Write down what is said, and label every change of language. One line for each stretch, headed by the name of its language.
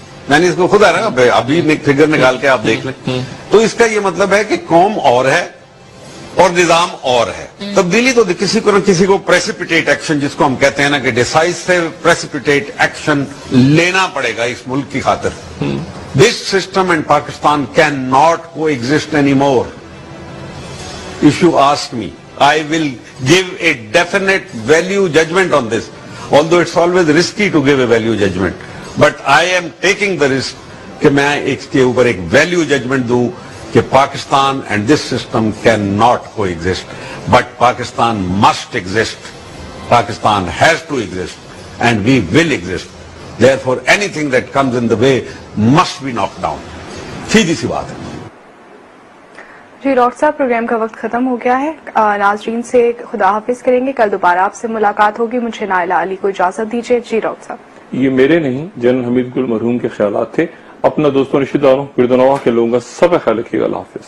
Urdu: میں نے اس کو خود ابھی فگر نکال کے آپ دیکھ لیں. تو اس کا یہ مطلب ہے کہ قوم اور ہے اور نظام اور ہے. تبدیلی تو کسی کو نہ کسی کو پریسیپیٹیٹ ایکشن، جس کو ہم کہتے ہیں نا کہ ڈیسائسو پریسیپیٹیٹ ایکشن لینا پڑے گا اس ملک کی خاطر.
English: This system and Pakistan cannot coexist anymore. If you ask me, I will give a definite value judgment on this. Although it's always risky to give a value judgment. But I am taking the risk
Urdu: کہ میں اس کے اوپر ایک
English: value judgment
Urdu: دوں کہ
English: Pakistan and this system cannot coexist. But Pakistan must exist. Pakistan has to exist. And we will exist. Therefore, anything that comes in the way must be knocked down.
Urdu: سیدھی سی بات ہے. جی doctor صاحب programme کا وقت ختم ہو گیا ہے. ناظرین سے خدا حافظ کریں گے. کل دوبارہ آپ سے ملاقات ہوگی. مجھے نائلہ علی کو اجازت دیجیے. جی ڈاکٹر صاحب. یہ میرے نہیں، جنرل حمید گل مرحوم کے خیالات تھے. اپنا دوستوں رشتہ داروں گردنواں کے لوگوں کا سب خیال رکھیے گا. اللہ حافظ.